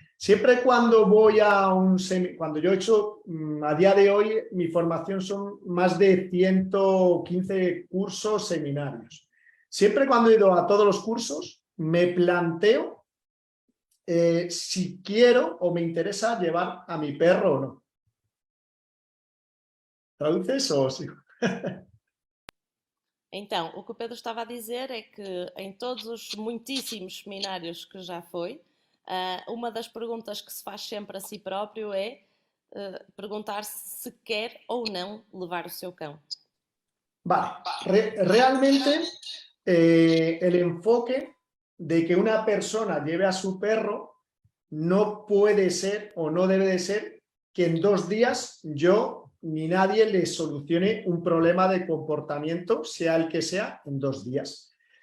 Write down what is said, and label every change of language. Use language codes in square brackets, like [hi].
[es] Siempre cuando voy a cuando yo he hecho, a día de hoy, mi formación son más de 115 cursos, seminarios. Siempre cuando he ido a todos los cursos, me planteo si quiero o me interesa llevar a mi perro o no. ¿Traduces o sí? [pt] Então, o que o Pedro estava a dizer é que em todos os muitíssimos seminários que já foi, uma das perguntas que se faz sempre a si próprio é perguntar se quer ou não levar o seu cão. [es] Vale, realmente el enfoque de que una persona lleve a su perro no puede ser o no debe de ser que en 2 días yo ni nadie le solucione un problema de comportamiento, sea el que sea, en 2 días.